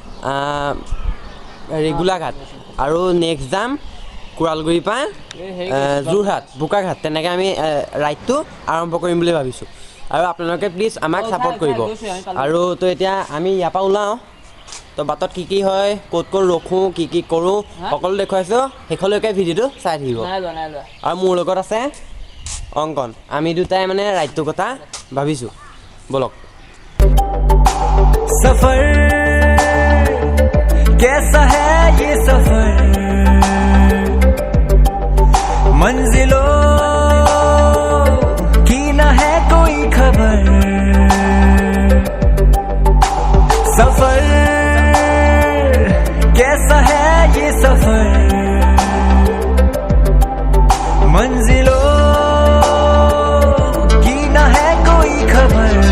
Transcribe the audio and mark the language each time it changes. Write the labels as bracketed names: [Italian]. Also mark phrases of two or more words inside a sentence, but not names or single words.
[Assamese] গোলাঘাট আৰু নেক্সট যাম কুৰালগুৰিৰ পৰা যোৰহাট বোকাঘাট তেনেকৈ আমি ৰাইডটো আৰম্ভ কৰিম বুলি ভাবিছোঁ আৰু আপোনালোকে প্লিজ আমাক ছাপোৰ্ট কৰিব আৰু তো এতিয়া আমি ইয়াৰ পৰা ওলাওঁ তো বাটত কি হয় ক'ত ৰখোঁ কি কৰোঁ সকলো দেখুৱাইছোঁ শেষলৈকে ভিডিঅ'টো চাই থাকিব আৰু মোৰ লগত আছে অংকন আমি দুটাই মানে ৰাইডটো কথা ভাবিছোঁ বলক [Hindi] सफर कैसा है ये सफर मंजिलों की न है कोई खबर सफर कैसा है ये सफर मंजिलों की न है कोई खबर